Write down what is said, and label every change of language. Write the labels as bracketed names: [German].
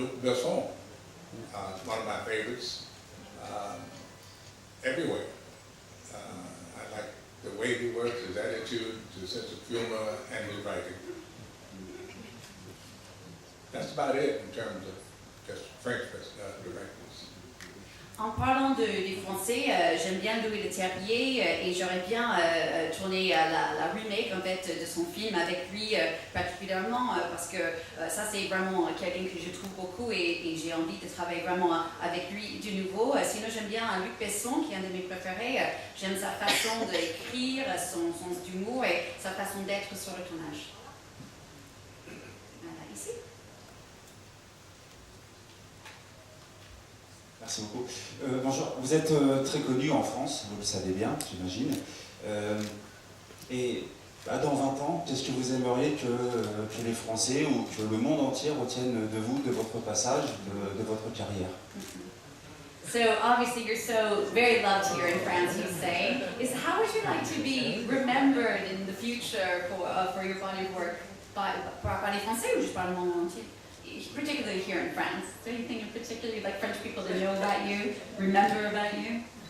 [English] Luc Besson, one of my favorites, everywhere. I like the way he works, his attitude, his sense of humor, and his writing. That's about it in terms of just French directors. [French] En parlant des Français, j'aime bien Louis Leterrier et j'aurais bien tourné la remake en fait de son film avec lui particulièrement parce que ça c'est vraiment quelqu'un que je trouve beaucoup et j'ai envie de travailler vraiment avec lui de nouveau. Sinon j'aime bien Luc Besson qui est un de mes préférés. J'aime sa façon d'écrire, son sens d'humour et sa façon d'être sur le tournage. Voilà, ici. Merci beaucoup. Bonjour, vous êtes très connu en France, vous le savez bien, j'imagine. Et dans 20 ans, qu'est-ce que vous aimeriez que les Français ou que le monde entier retiennent de vous, de votre passage, de votre carrière? [English] So obviously you're so very loved here in France, you say. How would you like to be remembered in the future for your body of work [French] par les Français ou juste par le monde entier? [English] Particularly here in France. Is there anything in particular you'd like French people to know about you, remember about you?